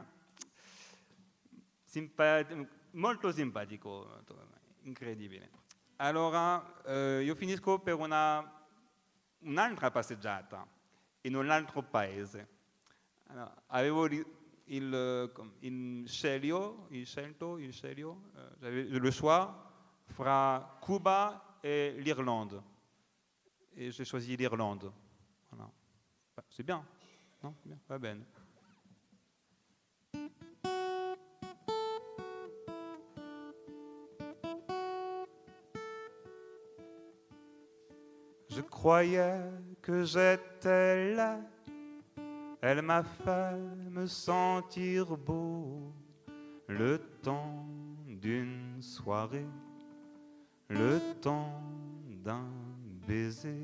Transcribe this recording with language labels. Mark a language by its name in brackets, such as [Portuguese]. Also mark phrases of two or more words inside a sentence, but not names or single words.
[Italian] molto simpatico, incredibile. Allora, io finisco per un'altra passeggiata in un altro paese. Allora, avevo [French] j'avais le choix fra Cuba et l'Irlande. Et j'ai choisi l'Irlande. Voilà. C'est bien, non? Bien, [Italian] va bene. [French] Je croyais que j'étais là, elle m'a fait me sentir beau, le temps d'une soirée, le temps d'un baiser.